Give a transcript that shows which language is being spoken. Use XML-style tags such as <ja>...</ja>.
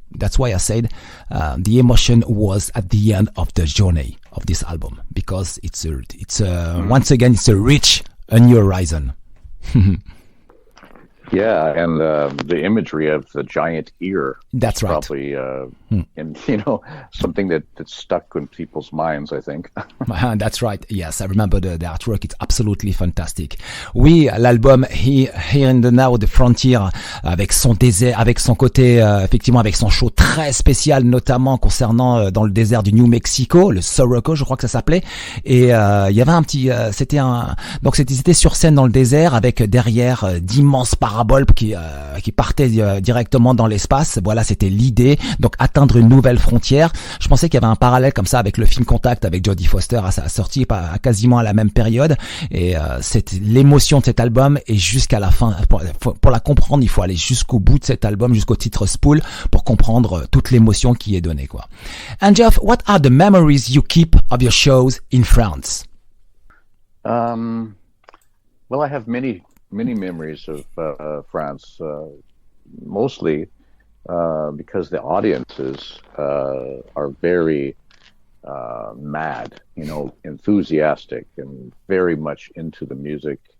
<en>That's why I said the emotion was at the end of the journey of this album, because it's once again, it's a new horizon. Yeah, and the imagery of the giant ear. That's right. Probably, and something that's stuck in people's minds, I think. That's right. Yes, I remember the artwork. It's absolutely fantastic.</en> <fr>Oui, l'album Here in the Now, The Frontier, avec son désert, avec son côté, effectivement, avec son show très spécial, notamment concernant dans le désert du New Mexico, le Soroco, je crois que ça s'appelait. Et il y avait un petit, c'était sur scène dans le désert avec derrière d'immenses paraboles qui partaient directement dans l'espace. Voilà, c'était l'idée. Donc atteindre une nouvelle frontière. Je pensais qu'il y avait un parallèle comme ça avec le film Contact avec Jodie Foster à sa sortie quasiment à la même période. Et c'est l'émotion de cet album, et jusqu'à la fin, pour la comprendre, il faut aller jusqu'au bout de cet album, jusqu'au titre Spool, pour comprendre toute l'émotion qui est donnée, quoi.</fr> <en>And Geoff, what are the memories you keep of your shows in France? Well, I have many memories of France, mostly because the audiences are very mad, enthusiastic and very much into the music.</en>